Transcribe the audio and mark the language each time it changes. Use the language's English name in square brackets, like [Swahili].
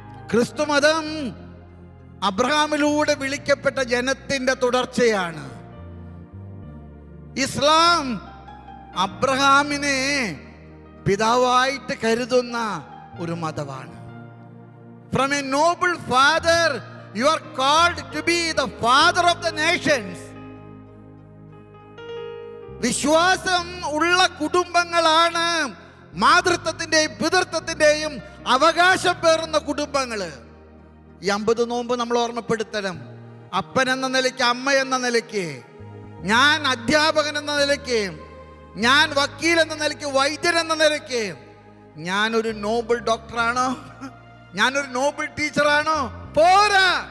[Malayalam] ക്രിസ്തു മതം അബ്രഹാമിലൂടെ വിളിക്കപ്പെട്ട ജനത്തിന്റെ തുടർച്ചയാണ്. ഇസ്ലാം അബ്രഹാമിനെ പിതാവായിട്ട് കരുതുന്ന ഒരു മതമാണ്. [English] From a noble father, you are called to be the father of the nations. [Malayalam] വിശ്വാസം ഉള്ള കുടുംബങ്ങളാണ് മാതൃത്വത്തിന്റെയും പിതൃത്വത്തിന്റെയും അവകാശം പേറുന്ന കുടുംബങ്ങള്. ഈ 50 നോമ്പ് നമ്മൾ ഓർമ്മപ്പെടുത്തണം. അപ്പൻ എന്ന നിലയ്ക്ക്, അമ്മ എന്ന നിലയ്ക്ക്, ഞാൻ അധ്യാപകൻ എന്ന നിലയ്ക്ക്, ഞാൻ വക്കീൽ എന്ന നിലയ്ക്ക്, വൈദ്യൻ എന്ന നിലയ്ക്ക്, ഞാനൊരു നോബിൾ ഡോക്ടറാണോ, ഞാനൊരു നോബിൾ ടീച്ചറാണോ? പോരാ.